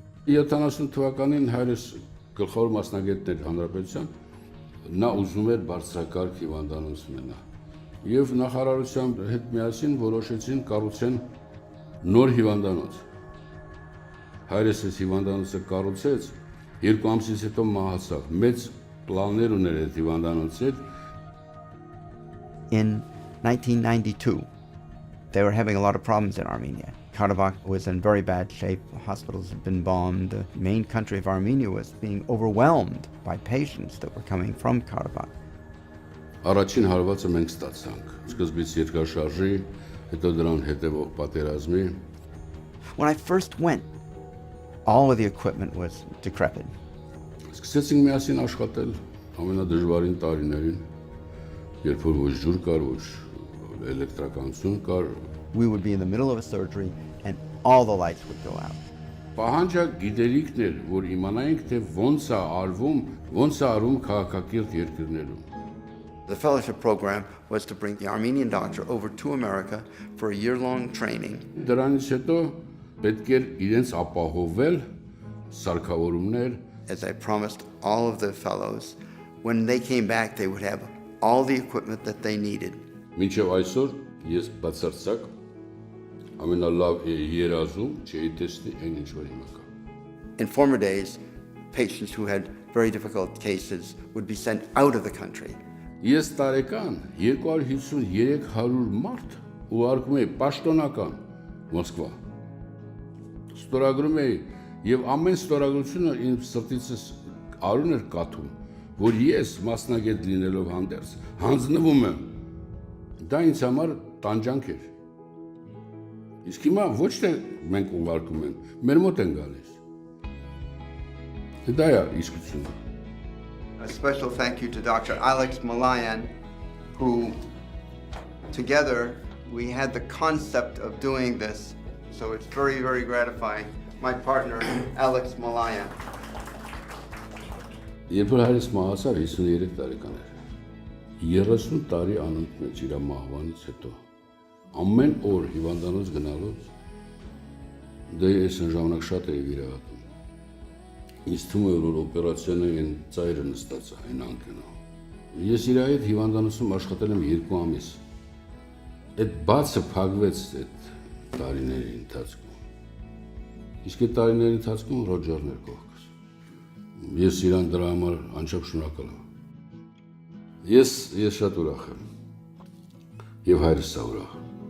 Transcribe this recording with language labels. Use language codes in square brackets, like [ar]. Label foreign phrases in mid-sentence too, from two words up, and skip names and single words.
[hy] 70 թվականին հայրս գլխավոր մասնագետն էր հանրապետության, նա ուզում էր բարձրակարգ հիվանդանոց ունենա։ Եվ նախարարության հետ միասին որոշեցին կառուցեն նոր հիվանդանոց։ Հայրս այս հիվանդանոցը կառուցեց, 2 ամսից հետո մահացավ։ Մեծ պլաններ ուներ այդ հիվանդանոցի հետ։ [en] In 1992, they were having a lot of problems in Armenia. Karabakh was in very bad shape. Hospitals had been bombed. The main country of Armenia was being overwhelmed by patients that were coming from Karabakh. [hy] Առաջին հարվածը մենք ստացանք։ Սկզբից երկրաշարժի, հետո դրան հետևող պատերազմի։ [en] When I first went, all of the equipment was decrepit. [hy] Սկսեցինք միասին աշխատել ամենադժվարին տարիներին, երբ որ ոչ ջուր կար, ոչ էլեկտրականություն կար։ [en] We would be in the middle of a surgery and all the lights would go out. [hy] Պահանջը գիտելիքն էր, որ իմանայինք, թե ոնց է արվում, ոնց է արվում քաղաքակիրթ երկրներում։ [en] The fellowship program was to bring the Armenian doctor over to America for a year-long training. [hy] Դրանից հետո պետք էր իրենց ապահովել սարքավորումներ։ [en] As I promised all of the fellows, when they came back, they would have all the equipment that they needed. [hy] Մինչև այսօր ես բացարձակ ամենալավ երազում չէի տեսնի այն ինչ որ հիմա կա։ [en] In former days, patients who had very difficult cases would be sent out of the country. [hy] Ես տարեկան 250-300 մարդ ուղարկում էի պաշտոնական Մոսկվա։ Ստորագրում էի եւ ամեն ստորագրությունը իմ սրտիցս արուն էր կաթում, որ ես մասնագետ լինելով հանդերձ հանձնվում եմ։ Դա ինձ համար տանջանք էր։ Իսկ հիմա ոչ թե մենք ուղարկում են, մեր մոտ են գալիս։ Դա է իսկությունը։ [en] A special thank you to Dr. Alex Malayan, who together we had the concept of doing this. So it's very, very gratifying. My partner, Alex Malayan. [hy] Երբ որ հայրս մահացավ 53 տարեկան էր, 30 տարի անընդմեջ մեջ իր մահվանից հետո, ամեն օր հիվանդանոց գնալուց, դե ես այն ժամանակ շատ էի վիրահատում։ Ինձ թվում է, որ օպերացիան այն ծայրը նստած է, այն անկյունով։ Ես իր հետ հիվանդանոցում աշխատել եմ 2 ամիս։ Այդ բացը փակվեց այդ տարիների ընթացքում։ Իսկ այդ տարիների ընթացքում Ռոջերն էր կողքս։ Ես իրան դրա համար անչափ շնորհակալ եմ։ Ես շատ ուրախ եմ։ Եվ հայրս ուրախ։